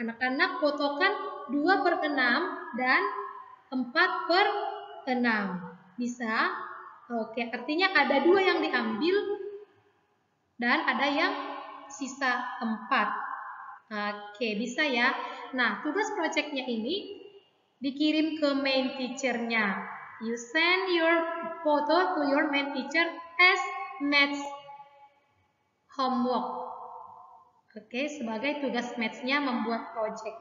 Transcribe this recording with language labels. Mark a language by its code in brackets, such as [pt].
[id] Anak-anak fotokan 2 per 6 dan 4 per 6. Bisa? Oke, artinya ada 2 yang diambil dan ada yang sisa 4. Oke, bisa ya. Nah, tugas projectnya ini dikirim ke main teacher-nya. [en] You send your photo to your main teacher as maths homework. [id] Oke, sebagai tugas maths-nya membuat project.